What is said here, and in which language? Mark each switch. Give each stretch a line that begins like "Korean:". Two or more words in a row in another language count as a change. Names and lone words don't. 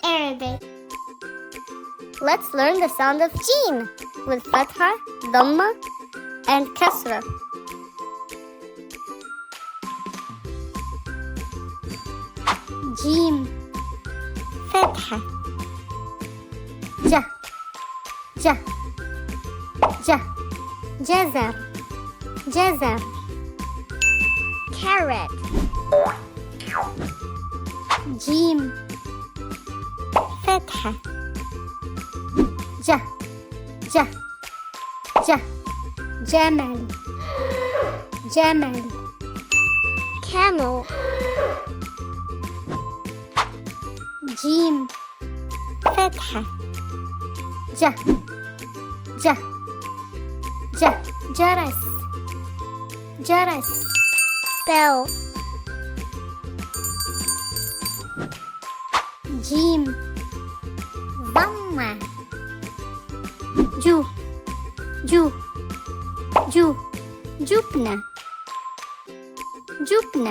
English: Arabic. Let's learn the sound of Jeem with Fatha, Dhamma, and Kasra.
Arabic: جيم، فتحة, جَ، جَ، جَ، جزر، جزر.
English: Carrot.
Arabic: جيم، فتحة، جَ، جَ، جَ، جمل، جمل.
English: Camel.
Arabic: جيم، فتحة، جَ، جَ، جَ، جرس، جرس.
English: Bell.
Arabic: جيم، ضمة. جُ، جُ، جُ، جبنة، جبنة.